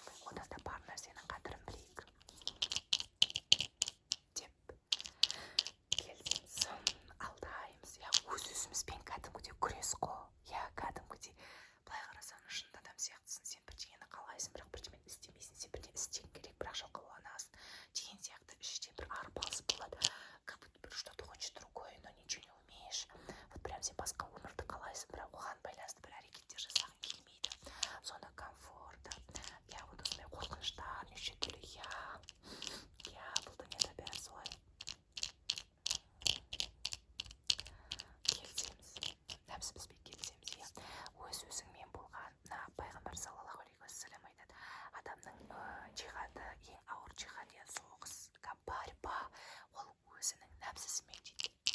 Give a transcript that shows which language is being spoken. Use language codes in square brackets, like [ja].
[kk] Одан да бар нәрсенің қадірін білейік деп келсеңіз алдаймыз. Өз-өзімізбен кәдімгідей күрес қой. Кәдімгідей былай қарасаң шын адам сияқтысың, сен бірдеңені қалайсың, бірақ бірдеңені істемейсің, сен бірдеңе істең керек, бірақ жалқауланасың деген сияқты іштен бір арпалыс болады. [ru] Как будто бір что-то хочешь другое, но ничего не умеешь. [kk] Вот прям сен басқа өмірді қалайсың, бірақ оған байланысты бір әрекеттер жасағың келмейді. Зона комфорта. Вот осындай қорқыныштар, неше түрлі, бұл дүниеде бәрі солай. Келісеміз, нәпсімізбен келісеміз. Өз-өзіңмен болған, пайғамбар саллаллаху алейхи уассалам айтады, адамның джихады, ең ауыр джихад, соғысқа борьба, ол өзінің нәпсісімен дейді.